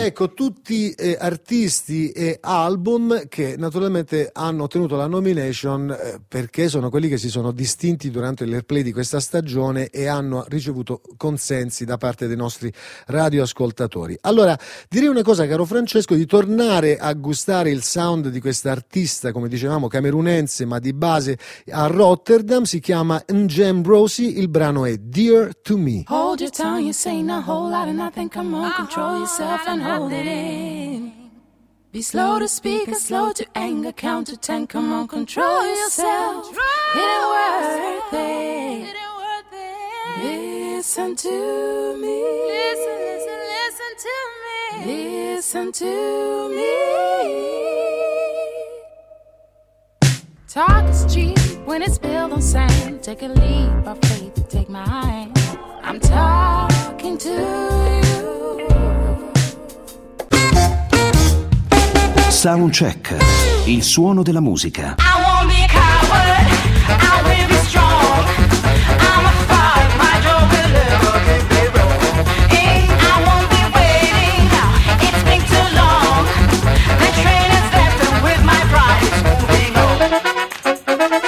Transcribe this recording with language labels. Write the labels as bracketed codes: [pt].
[it] Ecco, tutti artisti e album che naturalmente hanno ottenuto la nomination perché sono quelli che si sono distinti durante l'airplay di questa stagione e hanno ricevuto consensi da parte dei nostri radioascoltatori. Allora, direi una cosa, caro Francesco, di tornare a gustare il sound di questa artista, come dicevamo, camerunense, ma di base a Rotterdam, si chiama N'Jam Rosie, il brano è Dear to Me. [en] Hold your tongue, you're saying a whole lot of nothing, come on, control yourself and hold it in. Be slow to speak and slow to anger, count to ten, come on, control yourself. It ain't worth it. Listen to me. Listen, listen, listen to me. Listen to me. Talk is cheap when it's built on sand. Take a leap of faith, take my hand. I'm talking to you. [it] Soundcheck, il suono della musica. [en] I won't be a coward, I will be strong. I'ma fight my joker love. I won't be waiting, it's been too long. The train has left and with my pride is moving on.